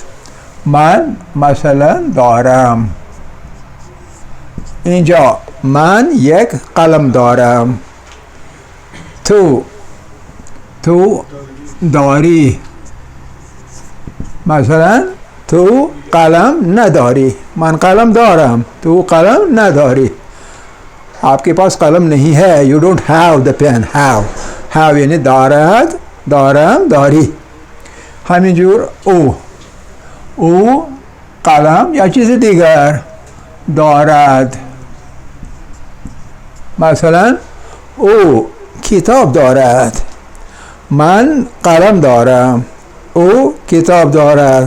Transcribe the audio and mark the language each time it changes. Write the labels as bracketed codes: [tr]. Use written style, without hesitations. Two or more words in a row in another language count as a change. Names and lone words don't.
[fa] من مثلا دارم. اینجا من یک قلم دارم. تو داری. مثلا تو قلم نداری. من قلم دارم، تو قلم نداری. [hi] आपके पास कलम नहीं है, [en] you don't have the pen. [fa] have यानी دارد، دارم، داری. همینجور او قلم یا چیز دیگر دارد. مثلا او کتاب دارد. من قلم دارم، او کتاب دارد.